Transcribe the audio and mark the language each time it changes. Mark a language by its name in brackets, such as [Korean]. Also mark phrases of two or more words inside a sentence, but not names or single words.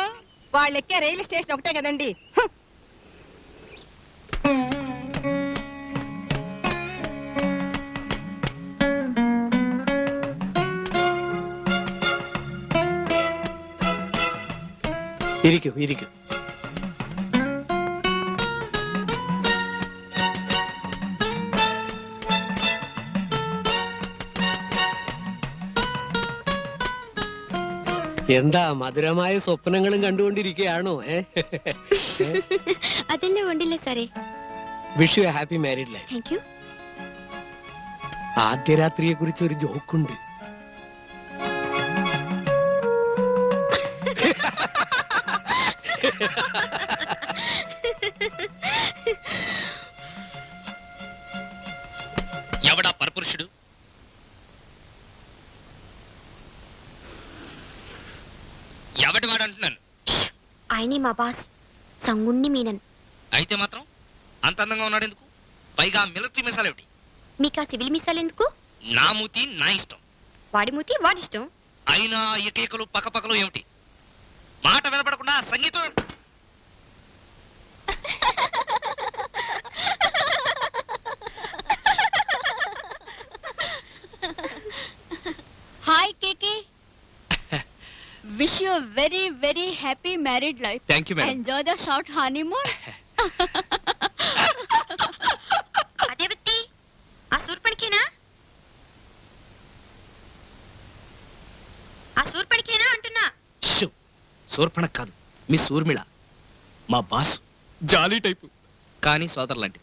[Telugu] వాళ్ళెక్కే రైలు స్టేషన్ ఒకటే కదండి. ఇరికు [Malayalam] എന്താ മധുരമായ സ്വപ്നങ്ങളും കണ്ടുകൊണ്ടിരിക്കുകയാണോ? അതെല്ലാം ഉണ്ടല്ലേ സാറേ. [English] Wish you happy married life. Thank you. [Malayalam] ആദ്യ രാത്രിയെ കുറിച്ച് ഒരു ജോക്കുണ്ട്. [Telugu] ఎవడా పరపురుషుడు? ఎవడి వాడు అంటున్నాను. ఆయనే మా బాస్, సంగుణ్ణి మీనన్. అయితే మాత్రం అంత అందంగా ఉన్నాడు ఎందుకు? పైగా మిలిటరీ మిసాలు ఏమిటి? మీకు ఆ సివిల్ మిసాలు ఎందుకు? నా మూతి నా ఇష్టం. వాడి మూతి వాడిష్టం. అయినా ఏకైకలు పక్కపక్కలు ఏమిటి? మాట వినపడకుండా సంగీతం. [English] Hi, Kiki. Wish you a very, very happy married life. Thank you, madam. Enjoy the short honeymoon. [Telugu] అదే బత్తి, ఆ సూర్పణికేనా? ఆ సూర్పణికేనా అంటున్నా. సూర్పణ కాదు, మీ ఊర్మిళ. మా బాస్ [English] jolly type, [Telugu] కానీ సోదరు లాంటిది.